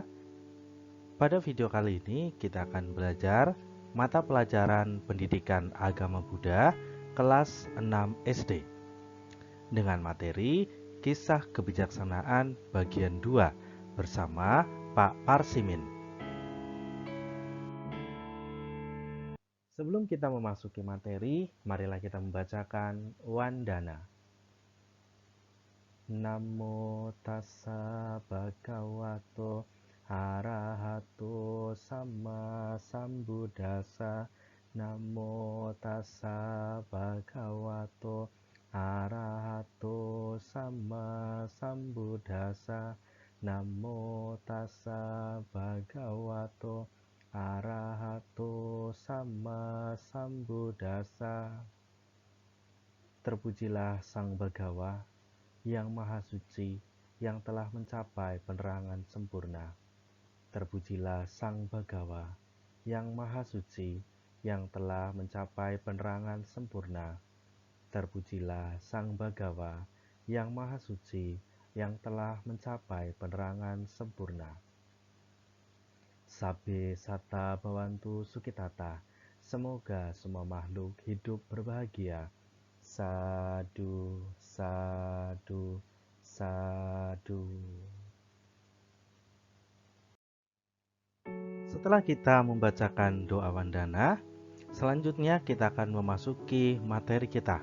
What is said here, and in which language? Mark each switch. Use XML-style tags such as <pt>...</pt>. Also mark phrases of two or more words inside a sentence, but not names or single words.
<id>Pada video kali ini kita akan belajar mata pelajaran Pendidikan Agama Buddha kelas 6 SD dengan materi Kisah Kebijaksanaan bagian 2 bersama Pak Parsimin. Sebelum kita memasuki materi, marilah kita membacakan Wandana.</id> <pi>Namo tassa bhagavato arahato sama sambuddhassa. Namo tassa bhagavato arahato sama sambuddhassa. Namo tassa bhagavato arahato sama sambuddhassa.</pi> <id>Terpujilah Sang Bhagawa yang Maha Suci, yang telah mencapai penerangan sempurna. Terpujilah Sang Bhagawa, yang Maha Suci, yang telah mencapai penerangan sempurna. Terpujilah Sang Bhagawa, yang Maha Suci, yang telah mencapai penerangan sempurna.</id> <pi>Sabbe satta bhavantu sukhitata.</pi> <id>Semoga semua makhluk hidup berbahagia.</id> <pi>Sadu, sadu, sadu.</pi> <id>Setelah kita membacakan doa wandana, selanjutnya kita akan memasuki materi kita.</id>